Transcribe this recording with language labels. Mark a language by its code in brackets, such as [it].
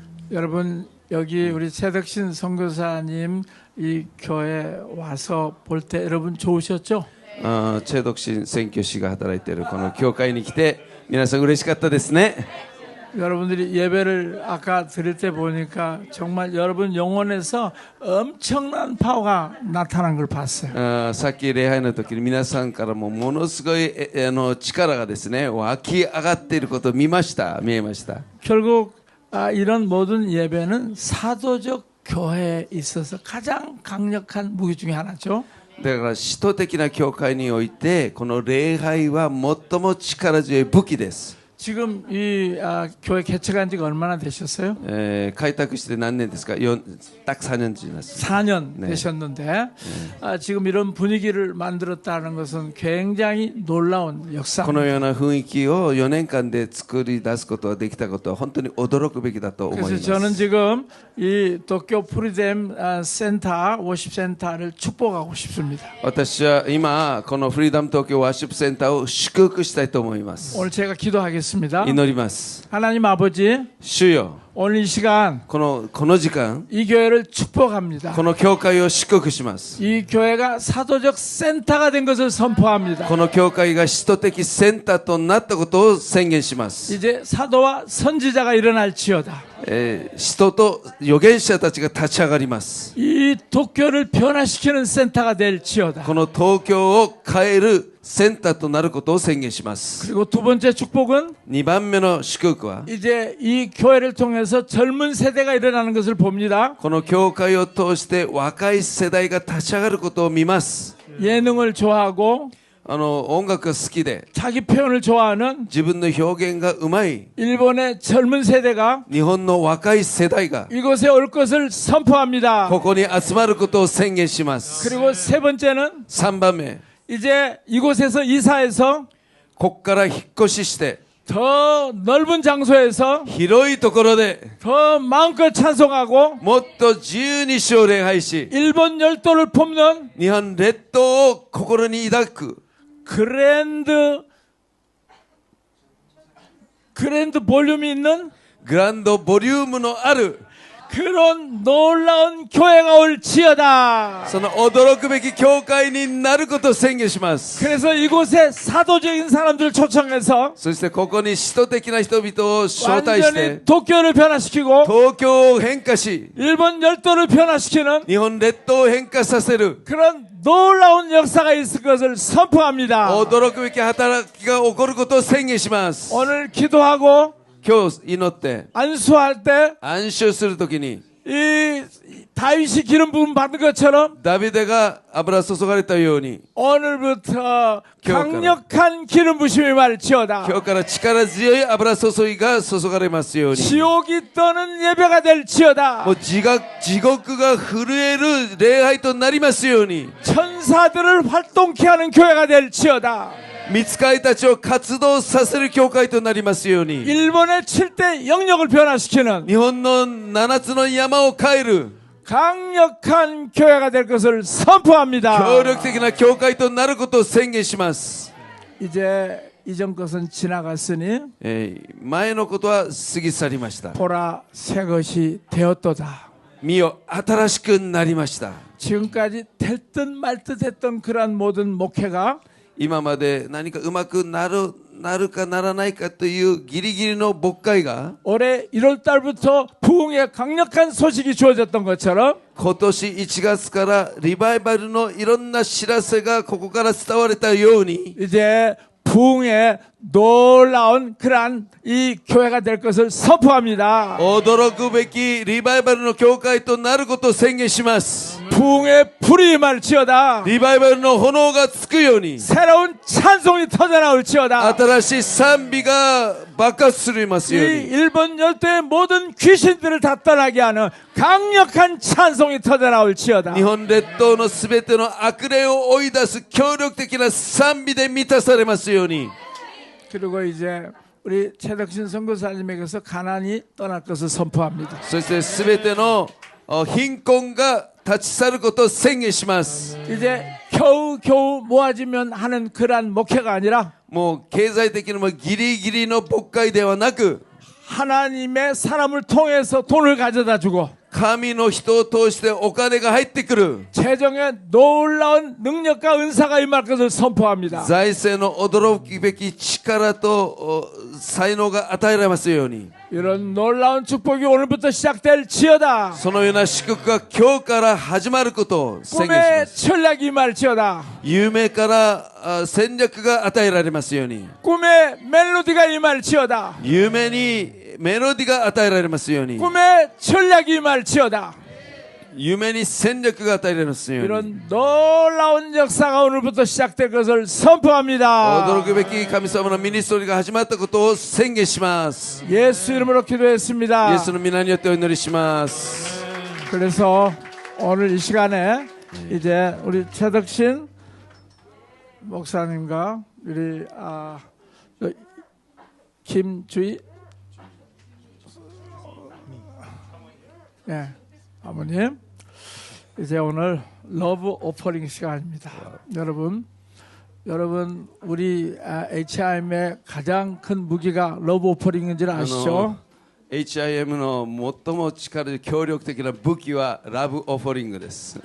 [ko] 여러분 여기 우리 최덕신 선교사님 이 교회 와서 볼 때 여러분 좋으셨죠? [ja] 최덕신宣教師が働いているこの教会に来て皆さん嬉しかったですね。 [ko] 여러분들이 예배를 아까 드릴 때 보니까 정말 여러분 영혼에서 엄청난 파워가 나타난 걸 봤어요. [ja] さっき礼拝の時に皆さんからもものすごい力がですね湧き上がっていることを見えました。 [ko] 결국 이런 모든 예배는 사도적 교회에 있어서 가장 강력한 무기 중에 하나죠. [ja] だから使徒的な教会においてこの礼拝は最も力強い武器です。 [ko] 지금 이 교회 개척한 지가 얼마나 되셨어요? [ja] 開拓して何年ですか? [ko] 딱 4년 지났습니다. 4년 되셨는데 지금 이런 분위기를 만들었다는 것은 굉장히 놀라운 역사. [ja] このような雰囲気を4年間で作り出すことができたことは本当に驚くべきだと思います。 [ko] 그래서 저는 지금 이 도쿄 프리뎀 센터 워십 센터를 축복하고 싶습니다. [ja] 私は今このフリーダム東京ワーシップセンターを祝福したいと思います。 [ko] 오늘 제가 기도하겠습니다. [ja] 祈ります。 [ko] 하나님 아버지, [ja] 主よ [ko] 오늘 이 시간 [ja] この時間 [ko] 이 교회를 축복합니다. [ja] この教会を祝福します。 [ko] 이 교회가 사도적 센터가 된 것을 선포합니다. [ja] この教会が使徒的センターとなったことを宣言します。 [ko] 이제 사도와 선지자가 일어날지어다. [ja] 使徒と預言者たちが立ち上がります。 [ko] 이 도쿄를 변화시키는 센터가 될지어다. [ja] この東京を変えるセンターとなることを宣言します。 [ko] 그리고 두 번째 축복은 [ja] 2番目の祝福は [ko] 이제 이 교회를 통해서 젊은 세대가 일어나는 것을 봅니다. [ja] この教会を通して若い世代が立ち上がることを見ます。 [ko] 예능을 좋아하고 [ja] 音楽が好きで [ko] 자기 표현을 좋아하는 [ja] 自分の表現がうまい [ko] 일본의 젊은 세대가 [ja] 日本の若い世代が [ko] 이곳에 올 것을 선포합니다. [ja] ここに集まることを宣言します [ko] 그리고 세 번째는 [ja] 3番目 [ko] 이제 이곳에서 이사해서 [ja] ここから引っ越しして [ko] 더 넓은 장소에서 [ja] 広いところで [ko] 더 마음껏 찬송하고 [ja] もっと自由に主を礼拝し [ko] 일본 열도를 품는 [ja] 日本列島を心に抱く [ko] 그랜드 볼륨이 있는 [ja] グランドボリュームのある [ko] 그런 놀라운 교회가 올지어다. [ja] その驚くべき教会になることを宣言します [ko] 그래서 이곳에 사도적인 사람들을 초청해서 [ja] そしてここに使徒的な人々を招待して [ko] 완전히 도쿄를 변화시키고 [ja] 東京を変化し [ko] 일본 열도를 변화시키는 [ja] 日本列島を変化させる [ko] 그런 놀라운 역사가 있을 것을 선포합니다. [ja] 驚くべき働きが起こることを宣言します [ko] 오늘 기도하고 [ja] 今日祈って [ko] 안수할 때 [ja] 安息するときに [ko] 이 다윗이 기름 부음 받은 것처럼 [ja] ダビデが油注がれたように [ko] 오늘부터 강력한 기름 부심이 말지어다. [ja] 今日から力強い油注ぎが注がれますように [ko] 지옥이 떠는 예배가 될지어다. [ja] もう地獄が震える礼拝となりますように [ko] 천사들을 활동케 하는 교회가 될지어다. [ja] 御使いたちを活動させる教会となりますように [ko] 일본의 7대 영역을 변화시키는 [ja] 日本の7つの山を変える [ko] 강력한 교회가 될 것을 선포합니다. [ja] 協力的な教会となることを宣言します [ko] 이제 이전 것은 지나갔으니 [ja] 前のことは過ぎ去りました [ko] 보라 새 것이 되었도다. [ja] 見よ新しくなりました [ko] 지금까지 될 듯 말 듯 했던 그러한 모든 목회가 [ja] 今まで何かうまくなるかならないかというギリギリの牧会が [ko] 올해 1월 달부터 부흥의 강력한 소식이 주어졌던 것처럼 [ja] 今年1月からリバイバルのいろんな知らせがここから伝われたように [ko] 이제 부흥의 놀라운 그러한 이 교회가 될 것을 선포합니다. [ja] 驚くべきリバイバルの教会となることを宣言します [ko] 부흥의 불이 임할지어다. [ja] リバイバルの炎がつくように [ko] 새로운 찬송이 터져나올지어다. [ja] 新しい賛美が爆発するますよう [ko] 이 [ja] に [ko] 일본 열도의 모든 귀신들을 다 떠나게 하는 강력한 찬송이 터져나올지어다. [ja] 日本列島のすべての悪霊を追い出す協力的な賛美で満たされますように [ko] 그리고 이제 우리 최덕신 선교사님에게서 가난이 떠날 것을 선포합니다. [ja] そしてすべての貧困が立ち去ることを宣言します [ko] 이제 겨우 모아지면 하는 그러한 목회가 아니라 [ja] もう経済的にもギリギリの牧会ではなく [ko] 하나님의 사람을 통해서 돈을 가져다 주고 [ja] 神の人を通してお金が入ってくる [ko] 재정에 놀라운 능력과 은사가 임할 것을 선포합니다. [ja] 財政の驚くべき力と才能が与えられますように [ko] 이런 놀라운 축복이 오늘부터 시작될지어다. [ja] そのような祝福が今日から始まることを宣言しま [ko] 꿈의 [ja] す [ko] 전략이 임할지어다. [ja] 夢から戦略が与えられますように [ko] 꿈의 멜로디가 임할지어다. [ja] 夢にメロディが与えられますように [ko] 꿈의 전략이 임할지어다. [ja] 夢に戦略が与えられますように [ko] 이런 놀라운 역사가 오늘부터 시작될 것을 선포합니다. [ja] 驚くべき神様のミニストリーが始まったことを宣言します [ko] 예수 이름으로 기도했습니다. [ja] イエスの皆によってお祈りします [ko] 그래서 오늘 이 시간에 이제 우리 최덕신 목사님과 우리 김주희 아버님 이제 오늘 러브 오퍼링 시간입니다. 여러분 우리 HIM의 가장 큰 무기가 러브 오퍼링인 줄 아시죠? [ja] HIM の最も力強力的な武器はラブオファリングです